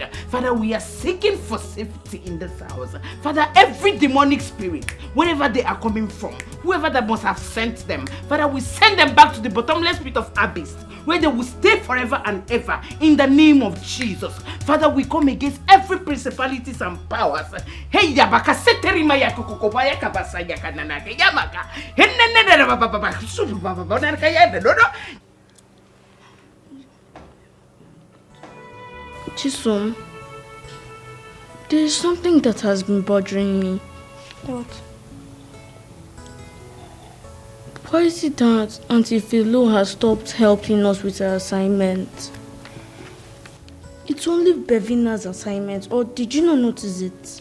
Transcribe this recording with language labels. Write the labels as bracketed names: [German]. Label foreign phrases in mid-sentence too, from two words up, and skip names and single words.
[English] Father, we are seeking for safety in this house. Father, every demonic spirit, wherever they are coming from, whoever that must have sent them, Father, we send them back to the bottomless pit of abyss, where they will stay forever and ever in the name of Jesus. Father, we come against every principalities and powers. Hey, yabaka seteri maya kokokobaya kabasa yakananake yamaka. Chisom, there is something that has been bothering me. What? Why is it that Auntie Philo has stopped helping us with her assignment? It's only BEVINA's assignment, or did you not notice it?